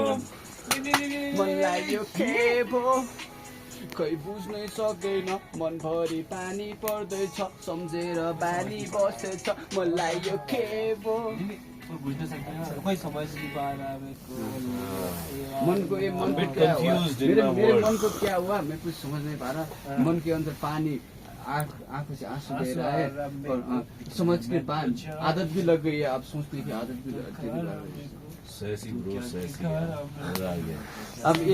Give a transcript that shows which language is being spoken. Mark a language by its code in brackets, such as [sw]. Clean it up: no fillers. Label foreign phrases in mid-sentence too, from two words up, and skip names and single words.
[ne] मन लाग्यो के भो खै बुझ्नै सकेन मनभरि पानी पर्दैछ सम्झेर बानी बसेछ मलाई यो खेबो [hi] मनको ये मन को क्या हुआ मेरे मन को क्या हुआ मैं कुछ समझ नहीं पा रहा मन के अंदर पानी आंखों से आंसू बह रहा है और समझ के बाद आदत भी लग गई है आप सोचते हैं कि आदत भी लग गई है अब ये